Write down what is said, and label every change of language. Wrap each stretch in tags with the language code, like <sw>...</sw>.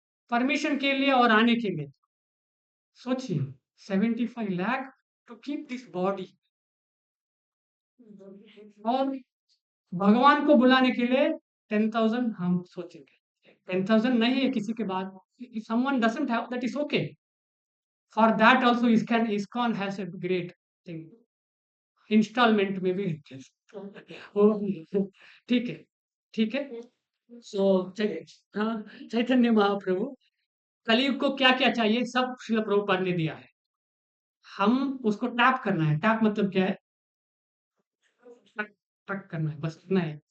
<hi>Permission के लिए और आने के लिए। सोचिए, 75 lakh</hi> <en>To keep this body.</en> <hi>और भगवान को बुलाने के लिए 10,000 हम सोचेंगे। 10,000 नहीं है किसी के बाद।</hi> <en>If someone doesn't have, that is okay. For that also ISKCON has a great thing.</en> <hi>Instalment में भी वो ठीक है, ठीक है। सो हाँ, चैतन्य महाप्रभु कलयुग को क्या-क्या चाहिए सब श्रील प्रभुपाद ने दिया है। हम उसको टैप करना है। टैप मतलब क्या है? टक टक करना है, बस इतना है।</hi>